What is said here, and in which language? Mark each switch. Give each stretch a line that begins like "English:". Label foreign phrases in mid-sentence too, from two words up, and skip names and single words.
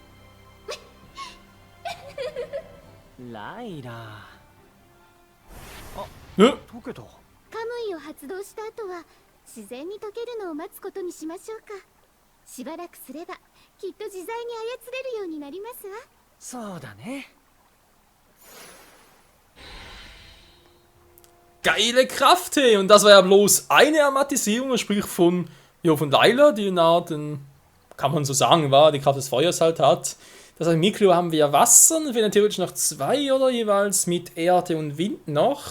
Japanese: ライラ。え解けた。カムイを発動した後は自然に解けるのを待つことにしましょうか。しばらくすればきっと自在に操れるようになりますわ。そうだね。
German: Geile Kraft, hey. Und das war ja bloß eine Amatisierung, sprich von Layla, die eine Art, kann man so sagen, war, die Kraft des Feuers halt hat. Das heißt, Mikleo haben wir ja Wasser, und wir haben theoretisch noch 2 oder jeweils mit Erde und Wind noch.